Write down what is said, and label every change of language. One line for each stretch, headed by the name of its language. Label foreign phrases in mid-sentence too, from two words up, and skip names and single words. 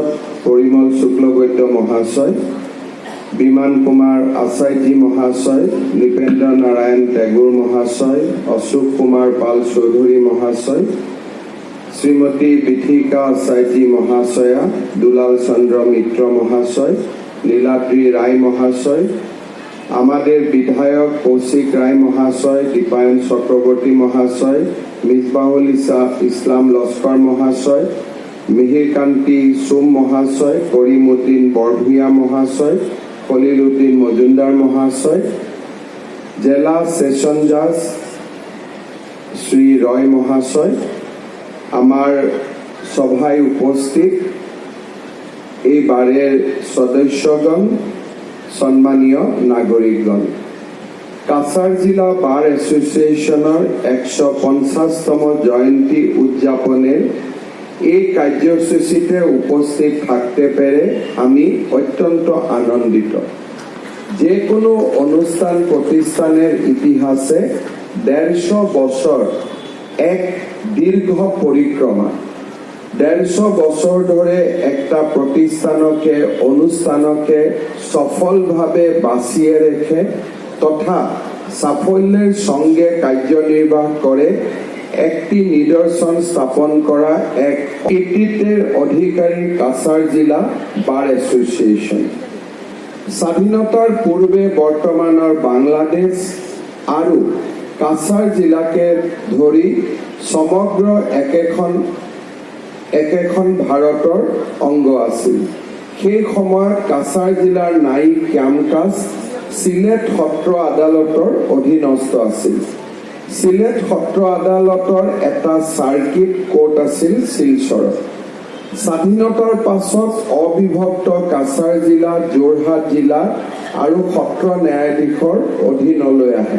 Bangla: পৰিমল শুক্লবৈদ্য মহাশয়, বিমান কুমাৰ আচাৰ্যী মহাশয়, নৃপেন্দ্ৰ নাৰায়ণ টেগোৰ মহাশয়, অশোক কুমাৰ পাল চৌধুৰী মহাশয়, শ্ৰীমতী বিথিকা আচাৰ্যী মহাশয়া, দুলাল চন্দ্ৰ মিত্ৰ মহাশয়, নীলাদ্ৰী ৰায় মহাশয়, আমাদের বিধায়ক কৌশিক রায় মহাশয়, দীপায়ন চক্রবর্তী মহাশয়, মিসবাহুল ইসলাম লস্কর মহাশয়, মিহিরকান্তি সোম মহাশয়, করিমউদ্দিন বরভূঞা মহাশয়, খলিল উদ্দিন মজুমদার মহাশয়, জেলা
English: session judge
Bangla: শ্রী রয় মহাশয়, আমার সভায় উপস্থিত এইবারের সদস্যগণ, সম্মানীয় নাগরিকগণ, কাছাৰ জিলা বাৰ এছ'চিয়েশ্যনৰ 150তম জয়ন্তী উদযাপনের এই কার্যসূচীতে উপস্থিত থাকতে পেরে আমি অত্যন্ত আনন্দিত। যে কোনো অনুষ্ঠান প্রতিষ্ঠানের ইতিহাসে 150 বছর এক দীর্ঘ পরিক্রমা। 150 বছর ধরে একটা প্রতিষ্ঠানকে অনুষ্ঠানকে সফলভাবে বাঁচিয়ে রেখে তথা সাফল্যের সঙ্গে কার্যনির্বাহ করে একটি নিদর্শন স্থাপন করা এক কৃতিত্বের অধিকারী কাছাৰ জিলা বার এসোসিয়েশন।
Assamese: স্বাধীনতার পূর্বে বর্তমানের বাংলাদেশ আর কাছাৰ জিলাকে ধরি সমগ্র একেখন ভারতের অঙ্গ আছিল। সেই সময়ত কাছাৰ জিলার ন্যায়িক কাম-কাজ সিলেট সত্ৰ আদালতৰ অধীনস্থ আছিল। সিলেট সত্ৰ আদালতৰ এটা
English: circuit court
Assamese: আছিল শিলচৰত। স্বাধীনতাৰ পাছত অবিভক্ত কাছাৰ জিলা যোৰহাট জিলা আৰু সত্ৰ ন্যায়াধীশৰ অধীনলৈ আহে।